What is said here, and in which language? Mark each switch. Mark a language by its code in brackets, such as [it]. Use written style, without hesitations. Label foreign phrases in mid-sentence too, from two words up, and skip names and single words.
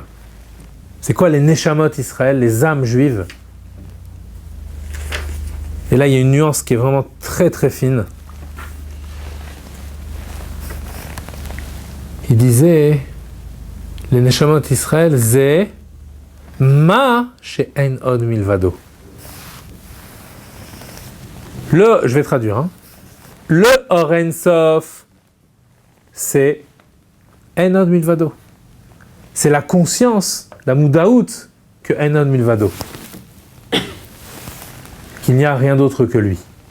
[fr] C'est quoi les [he] נשמות ישראל, [fr] les âmes juives? Et là, il y a une nuance qui est vraiment très très fine. Il disait, les [he] נשמות ישראל, [fr] c'est [he] מה שאין עוד מלבדו. [fr] Je vais traduire. Le [he] אור אין סוף, [fr] c'est [he] אין עוד מלבדו. [fr] C'est la conscience, la mudaout, que [he] אין עוד מלבדו. [fr] Qu'il n'y a rien d'autre que lui.